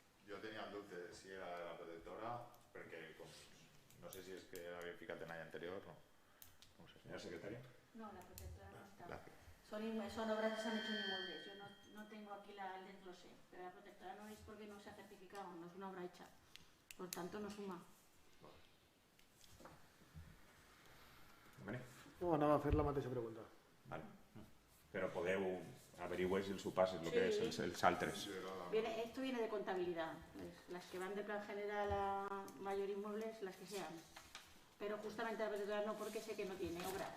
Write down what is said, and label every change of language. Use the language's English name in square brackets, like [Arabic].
[Catalan] Jo tenia el dubte de si era la protectora, perquè no sé si és que l'havia ficat en l'any anterior o no. No sé, senyora secretària. [Spanish] No, la protectora no está. Son obras que se han hecho en inmuebles. Yo no tengo aquí el desglose, pero la protectora no es porque no se ha certificado, no es una obra hecha. Por tanto, no suma. [Catalan] No, anava a fer la mateixa pregunta. Però podeu averiguar si els ho passes, el que és els altres. [Spanish] Esto viene de contabilidad. Las que van de plan general a mayor inmuebles, las que sean. Pero justamente la protectora no, porque sé que no tiene obra.